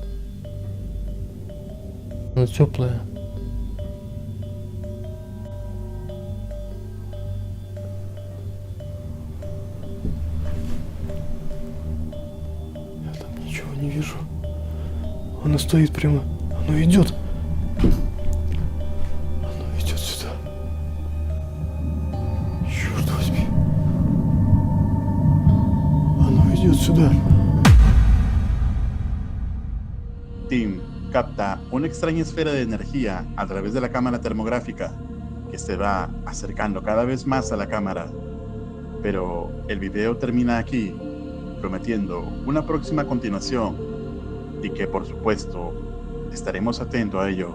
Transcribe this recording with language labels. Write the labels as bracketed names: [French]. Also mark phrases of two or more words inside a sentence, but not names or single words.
[Russian] Она теплая. Я там ничего не вижу. Она стоит прямо. Оно идет. Оно идет сюда. Черт возьми. Оно идет sudar. [Spanish] Tim capta una extraña esfera de energía a través de la cámara termográfica que se va acercando cada vez más a la cámara. Pero el video termina aquí, prometiendo una próxima continuación y que por supuesto estaremos atentos a ello.